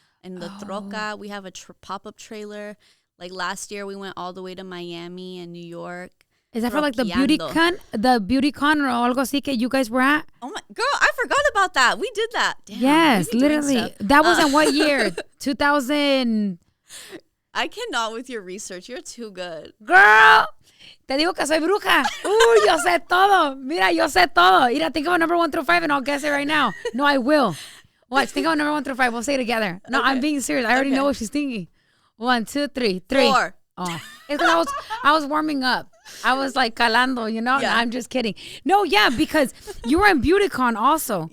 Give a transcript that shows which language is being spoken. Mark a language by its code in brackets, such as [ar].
[en] In the Troca, we have a pop-up trailer. Like last year, we went all the way to Miami and New York. Is that for like the beauty con or [es] algo así [en] que you guys were at? Oh my girl, I forgot about that. We did that. Damn, yes, literally. That was in what year? 2000. I cannot with your research. You're too good. [es] Girl, te digo que soy bruja. Yo sé todo. Mira, yo sé todo. [en] Mira, think of a number 1 through 5 and I'll guess it right now. No, I will. Watch, think of a number 1 through 5. We'll say it together. No, okay. I'm being serious. I already know what she's thinking. 1, 2, 3. 4. Oh, it's because I was warming up. I was like calando, you know? Yeah. No, I'm just kidding. No, yeah, because you were in BeautyCon also.